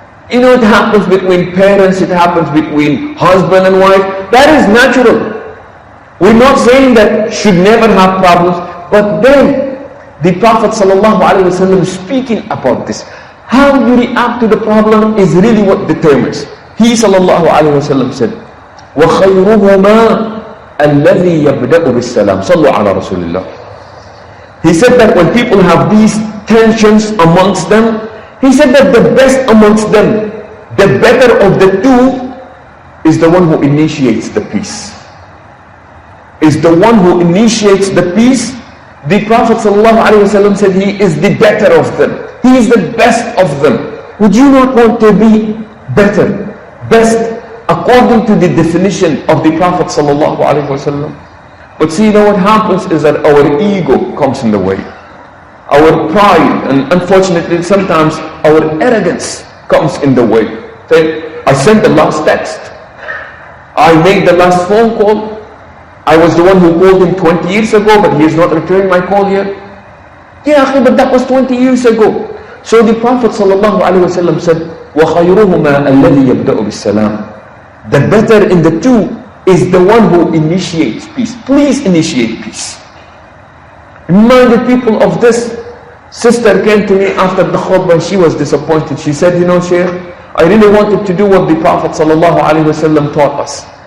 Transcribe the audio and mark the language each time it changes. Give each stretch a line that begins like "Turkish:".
English: You know, it happens between parents, it happens between husband and wife, that is natural. We're not saying that should never have problems, but then the Prophet ﷺ is speaking about this. How you react to the problem is really what determines.
Arabic: He sallallahu alayhi wa sallam said, وَخَيْرُهُمَا الَّذِي يَبْدَأُ بِالسَّلَامِ صَلُّوا عَلَى رَسُولِ اللَّهِ.
English: He said that when people have these tensions amongst them, he said that the best amongst them, the better of the two, is the one who initiates the peace. Is the one who initiates the peace. The Prophet ﷺ said he is the better of them. He is the best of them. Would you not want to be better, best, according to the definition of the Prophet ﷺ? But see, what happens is that our ego comes in the way. Our pride, and unfortunately sometimes our arrogance comes in the way. Say, I sent the last text. I made the last phone call. I was the one who called him 20 years ago, but he is not returning my call yet. Yeah, but that was 20 years ago. So the Prophet ﷺ said,
Arabic: وَخَيْرُهُمَا الَّذِي يَبْدَأُ بِالسَّلَامِ.
English: The better in the two is the one who initiates peace. Please initiate peace. Remind the people of this. Sister came to me after the khutbah. She was disappointed. She said, Shaykh, I really wanted to do what the Prophet ﷺ taught us.